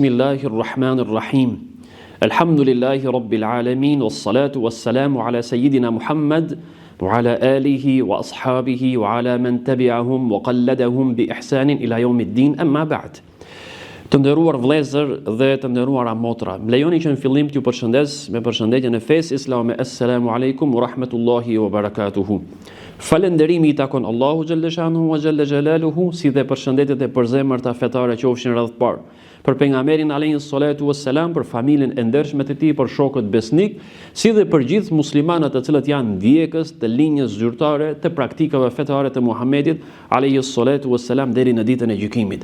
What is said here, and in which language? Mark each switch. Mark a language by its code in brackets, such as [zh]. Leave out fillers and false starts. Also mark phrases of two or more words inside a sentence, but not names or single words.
[ar] الله الرحمن الرحيم الحمد لله رب العالمين والصلاة والسلام على سيدنا محمد وعلى آله وأصحابه وعلى من تبعهم وقلدهم بإحسان إلى يوم الدين أما بعد. [sq] Të nderuar vëllezër dhe të nderuara motra, më lejoni që në fillim t'ju përshëndes me përshëndetjen e fesë islame. [ar] السلام عليكم ورحمة الله وبركاته. [sq] Falënderimi I takon Allahu [ar] جل شأنه وجل جلاله, [sq] si dhe përshëndetjet e përzemërta fetare qofshin radh parë për pejgamberin [ar] عليه الصلاة والسلام, [sq] për familjen e ndershme të tij, për shokët besnik, si dhe për gjithë muslimanët të cilët janë ndjekës të linjës zyrtare të praktikave fetare të Muhamedit [ar] عليه الصلاة والسلام [sq] deri në ditën e gjykimit.